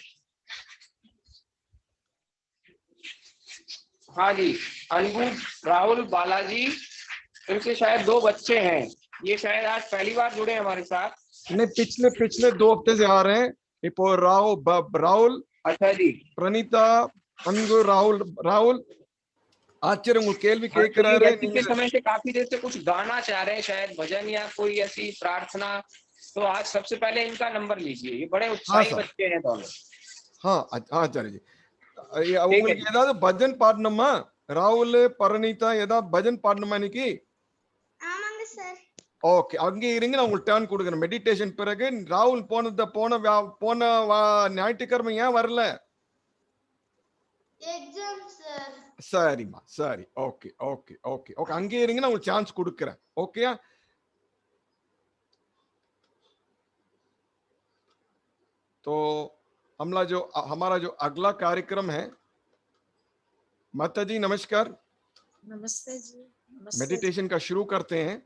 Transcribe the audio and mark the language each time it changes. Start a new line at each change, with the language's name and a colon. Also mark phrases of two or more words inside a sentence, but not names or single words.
Hindi: हाँ जी, अनबू राहुल बालाजी, इनके शायद 2 बच्चे हैं। ये शायद आज पहली बार जुड़े हमारे साथ। नहीं, पिछले पिछले 2 हफ्ते से आ रहे हैं।
Tamil: இப்போ राहुल
Hindi: अच्छा जी,
Tamil: प्रणीता अनबू राहुल आचार्य உங்களுக்கு கேள்வி
Hindi: हाँ, तो ये
Tamil: கேட்கிறாரு।
Hindi: व्यक्ति के समय से काफी देर से कुछ गाना चाह रहे हैं, शायद भजन या कोई ऐसी प्रार्थना। तो आज सबसे पहले इनका नंबर लीजिए। ये बड़े हाँ उत्साही सर, बच्चे हैं दोनों। हाँ आचार्य जी। ठीक है
Tamil: உங்களுக்கு
Hindi: जी।
Tamil: ஏதாவது பஜன் பாடணுமா? ராகுல் பரணிதா ஏதாவது பஜன் பாடணுமா இன்னைக்கு? ஆமாங்க சார். ஓகே, அங்கே இருங்க, நான் உங்களுக்கு டர்ன் கொடுக்குறேன். மெடிடேஷன் பிறகு ராகுல் போன ஞாயிற்றுக்கிழமை ஏன் வரல? எக்ஸாம் சார். சரிம்மா, சரி,
English: okay okay okay okay,
Tamil: அங்கே இருங்க, நான் உங்களுக்கு சான்ஸ் கொடுக்குறேன்.
Hindi: ओके। तो हमारा जो अगला कार्यक्रम है, माता जी नमस्कार। नमस्ते जी। नमस्ते। मेडिटेशन का शुरू करते हैं।